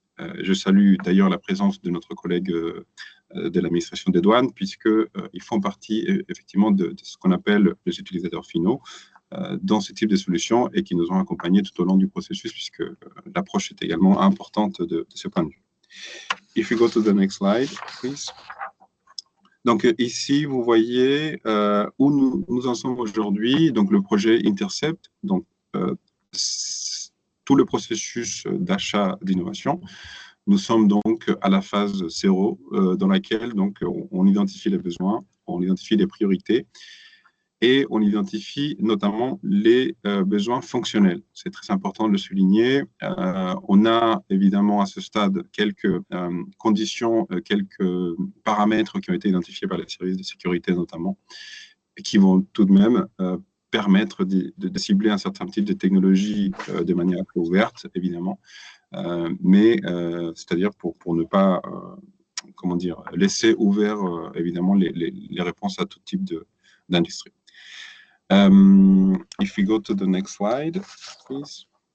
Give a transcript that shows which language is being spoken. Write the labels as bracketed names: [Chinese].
[French] Je salue d'ailleurs la présence de notre collègue de l'administration des douanes, puisqu'ils font partie effectivement de ce qu'on appelle les utilisateurs finaux dans ce type de solutions et qui nous ont accompagnés tout au long du processus, puisque l'approche est également importante de ce point de vue. [English] If you go to the next slide, please. [French] Donc ici, vous voyez où nous en sommes aujourd'hui. Donc le projet Intercept, donc tout le processus d'achat d'innovation. Nous sommes donc à la phase 0, dans laquelle donc, on identifie les besoins, on identifie les priorités, et on identifie notamment les besoins fonctionnels. C'est très important de le souligner. On a évidemment à ce stade quelques conditions, quelques paramètres qui ont été identifiés par les services de sécurité notamment, et qui vont tout de même permettre de cibler un certain type de technologie de manière plus ouverte, évidemment, mais c'est-à-dire pour ne pas comment dire, laisser ouvert évidemment les réponses à tout type d'industrie. [English] If we go to the next slide, please.